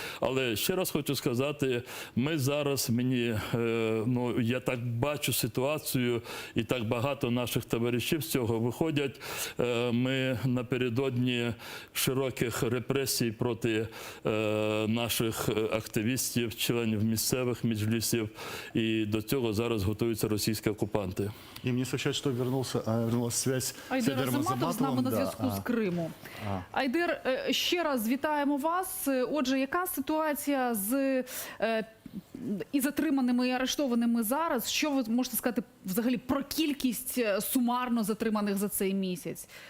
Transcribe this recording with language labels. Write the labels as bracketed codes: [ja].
[uk] Але ще раз хочу сказати, ми зараз, ну, я так бачу ситуацію, і так багато наших товаришів з цього виходять. Ми напередодні широких репресій проти наших активістів, членів місцевих меджлісів, і до цього зараз готуються російські окупанти. [ru] И мне сообщают, что вернулась связь с Айдер Айдером [uk] Азаматов з нами на зв'язку з Криму. Айдер, ще раз вітаємо вас. Отже, яка ситуація з і затриманими, і арештованими зараз? Що ви можете сказати взагалі про кількість сумарно затриманих за цей місяць?